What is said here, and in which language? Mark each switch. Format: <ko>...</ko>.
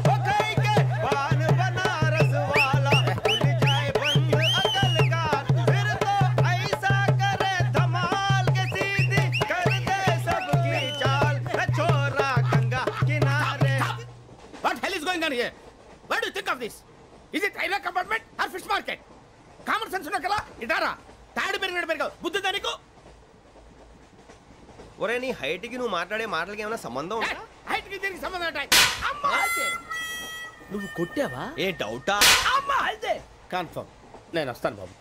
<hi>ओ खाई के पान बनारस वाला, खुल जाए बंद अकल का। फिर तो ऐसा करे धमाल के सीधी कर दे सबकी चाल। छोरा गंगा किनारे।</hi> <en>What hell is going on here? What do you think of this? Is it railway compartment or fish market?</en> <te>Common sense ఉన్న కదా ఇటారా తాడు పెరిగాడు బుద్ధి దానికి. ఒరే నీ హైట్ కి నువ్వు మాట్లాడే మాటలకి ఏమైనా సంబంధం ఉందా? హైట్ కి దీనికి సంబంధం ఉంటాయి. అమ్మా నువ్వు కొట్టావా? ఏ డౌటా? అమ్మా అయితే కన్ఫర్మ్ నేను వస్తాను బాబు.</te>